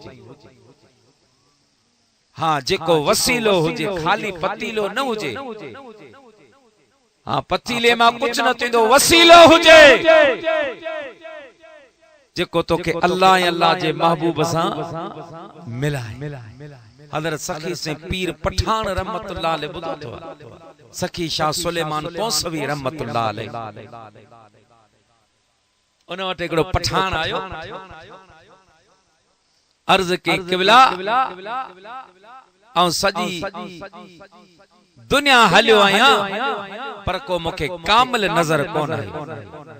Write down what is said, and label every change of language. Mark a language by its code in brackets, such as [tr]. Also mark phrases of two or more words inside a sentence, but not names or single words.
[sd] हाँ, जेको वसीलो हुजे, खाली पतीलो न हुजे। हाँ, पतीले मां कुछ न थींदो, वसीलो हुजे जेको तो के अल्लाह अल्लाह जे महबूब सां मिलाए। हज़रत सखी से पीर पठान [ar] رحمة الله عليه [sd] बुधो तो सखी शाह सुलेमान पौसवी [ar] رحمة الله عليه [sd] उन वट एकड़ो पठान आयो, अर्ज के क़िबला ऐं सजी दुनिया हलियो आया, पर को मुखे कामिल नजर कोन है।